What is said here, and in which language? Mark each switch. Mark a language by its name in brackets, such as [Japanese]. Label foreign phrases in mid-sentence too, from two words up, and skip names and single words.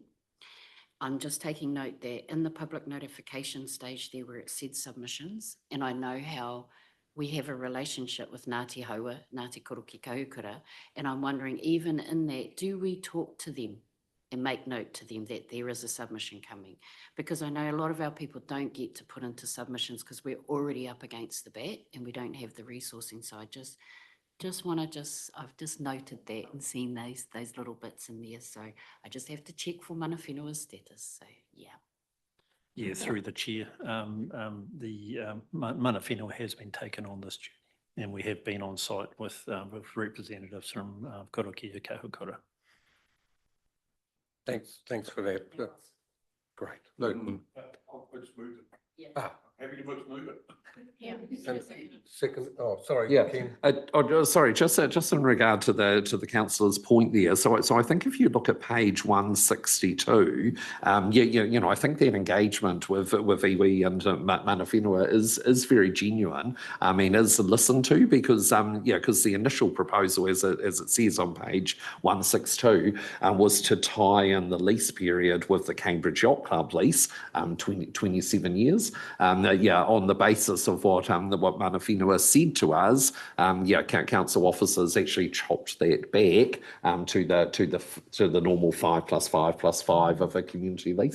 [English] I'm just taking note that in the public notification stage there where it said submissions, and I know how we have a relationship with Ngāti Haua, Ngāti Koroki Kahukura, and I'm wondering, even in that, do we talk to them and make note to them that there is a submission coming? Because I know a lot of our people don't get to put into submissions because we're already up against the bat and we don't have the resourcing. So I I've just noted that and seen those little bits in there. So I just have to check for [Māori] mana whenua [English] status. So yeah. Yeah, through the chair, the [Māori] mana whenua [English] has been taken on this journey, and we have been on site with representatives from Koroki Kahukura. Thanks for that. Great. Look. Happy to move it. Yeah. Second, sorry. Yeah. Ken. Sorry, just in regard to the councillor's point there. So I think if you look at page 162, I think that engagement with iwi and [Māori] mana whenua [English] is very genuine. I mean, is listened to, because the initial proposal, as it says on page 162, was to tie in the lease period with the Cambridge Yacht Club lease, 27 years. on the basis of what [Māori] Mana Whenua [English] said to us, council officers actually chopped that back to the normal 5 + 5 + 5 of a community lease.